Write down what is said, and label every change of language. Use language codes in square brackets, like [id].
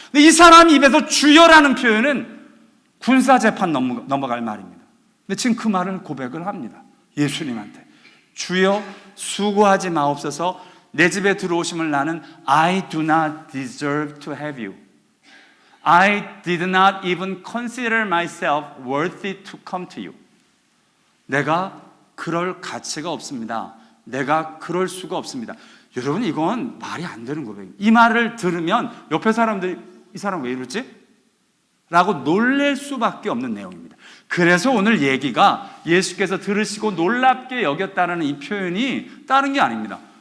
[ko] 근데 이 사람 입에서 주여라는 표현은 군사재판 넘어갈 말입니다. 근데 지금 그 말을 고백을 합니다. 예수님한테. 주여 수고하지 마옵소서 내 집에 들어오심을 나는 [en] I do not deserve to have you. I did not even consider myself worthy to come to you. [ko] 내가 그럴 가치가 없습니다. 내가 그럴 수가 없습니다. 여러분, 이건 말이 안 되는 고백입니다. 이 말을 들으면 옆에 사람들이 이 사람 왜 이러지? 라고 놀랄 수밖에 없는 내용입니다. 그래서 오늘 얘기가 예수께서 들으시고 놀랍게 여겼다는 이 표현이 다른 게 아닙니다.